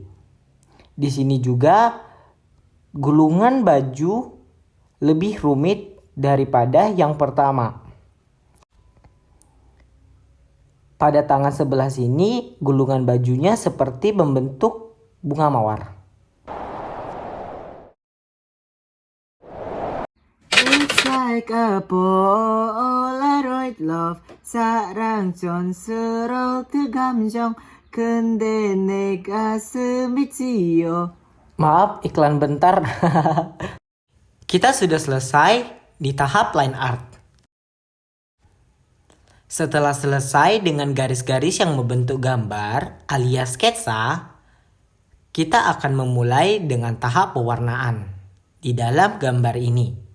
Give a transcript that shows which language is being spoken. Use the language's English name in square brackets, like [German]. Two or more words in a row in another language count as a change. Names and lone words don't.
[Indonesian] Di sini juga gulungan baju lebih rumit daripada yang pertama. Pada tangan sebelah sini, gulungan bajunya seperti membentuk bunga mawar. [English] It's like a Polaroid love, [Korean] 사랑 촌스러운 그 감정, 근데 내 가슴이 찌요. [Indonesian] Maaf, iklan bentar. Kita sudah selesai di tahap [English] line art. [Indonesian] Setelah selesai dengan garis-garis yang membentuk gambar alias sketsa, kita akan memulai dengan tahap pewarnaan di dalam gambar ini.